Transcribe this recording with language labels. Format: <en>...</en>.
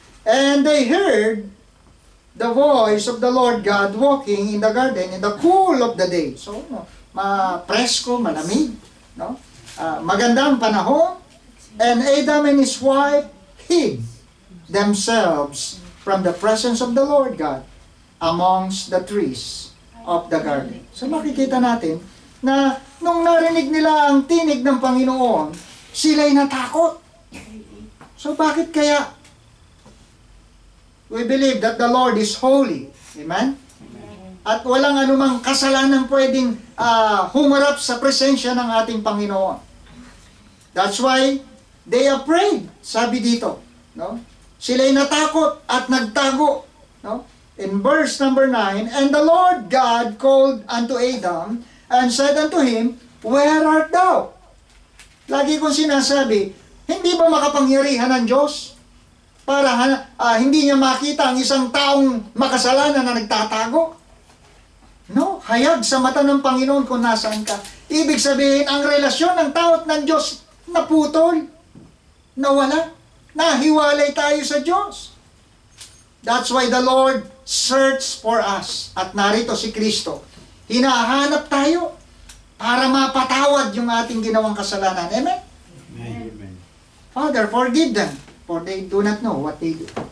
<en>And they heard the voice of the Lord God walking in the garden in the cool of the day.</en> <tl>So, presko, malamig. No? Magandang panahon.</tl> <en>And Adam and his wife hid themselves from the presence of the Lord God amongst the trees of the garden.</en> <tl>So, makikita natin na nung narinig nila ang tinig ng Panginoon, sila'y natakot. So bakit kaya?</tl> <en>we believe that the Lord is holy. Amen?</en> <tl>At walang anumang kasalanan pwedeng humarap sa presensya ng ating Panginoon.</tl> <en>That's why they are afraid,</en> <tl>sabi dito.</tl> <en>No?</en> <tl>Sila'y natakot at nagtago.</tl> <en>No? In verse number 9, and the Lord God called unto Adam and said unto him, where art thou?</en> <tl>Lagi kong sinasabi, hindi ba makapangyarihan ng Diyos para hindi niya makita ang isang taong makasalanan na nagtatago? No, hayag sa mata ng Panginoon kung nasaan ka. Ibig sabihin, ang relasyon ng tao at ng Diyos naputol, nawala, nahiwalay tayo sa Diyos.</tl> <en>That's why the Lord searched for us.</en> <tl>At narito si Kristo. Hinahanap tayo para mapatawad yung ating ginawang kasalanan. Amen?</tl> <en>Amen. Father, forgive them, for they do not know what they do.</en>